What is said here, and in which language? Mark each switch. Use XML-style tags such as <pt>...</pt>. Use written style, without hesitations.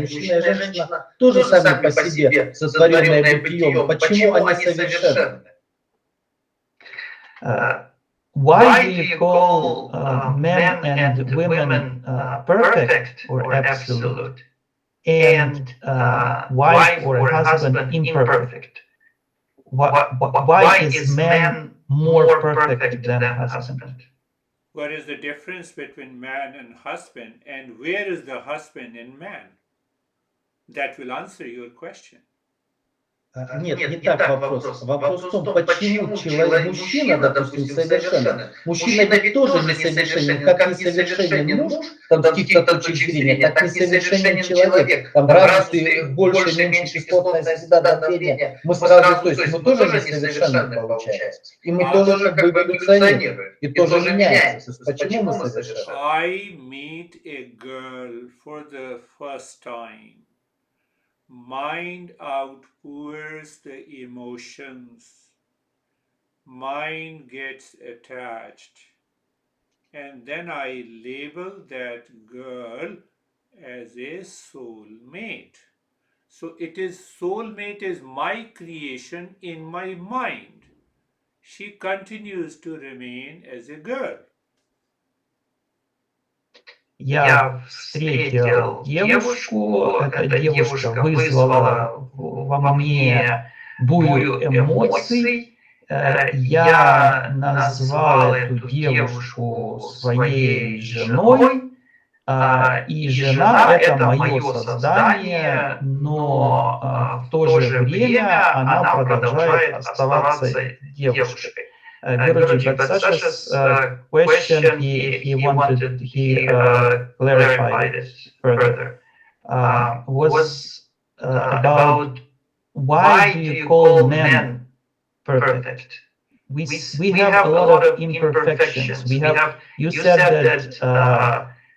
<ru>Мужчина и женщина тоже сами по себе сотворенные бытием. Почему они совершенны?</ru> <en>Why do you call men and women perfect or absolute, and wife or husband imperfect? Why is man more perfect than husband? What is the difference between man and husband, and where is the husband in man? That will answer your question.</en> <ru>Нет, не так вопрос. Вопрос в том, почему человек, мужчина, допустим, совершенен. Мужчина ведь тоже несовершенен, как несовершенен муж, там с каких-то точек зрения, так несовершенен человек. Там разницы больше, меньше, кислотная среда, давление. Мы сразу, то есть мы тоже несовершенны получается. И мы тоже как бы эволюционируем, и тоже меняемся. Почему мы совершенны?</ru> <en>I meet a girl for the first time. Mind outpours the emotions. Mind gets attached. And then I label that girl as a soulmate. So it is soulmate is my creation in my mind. She continues to remain as a girl.</en> <ru>Я встретил девушку, эта девушка вызвала во мне бурю эмоций. Я назвал эту девушку своей женой, и жена — это мое создание, но в то же время она продолжает оставаться девушкой.</ru> <en>Gurji, but Sasha's question, he clarified it further, was about why do you call men perfect? We have a lot of imperfections. You said that</en>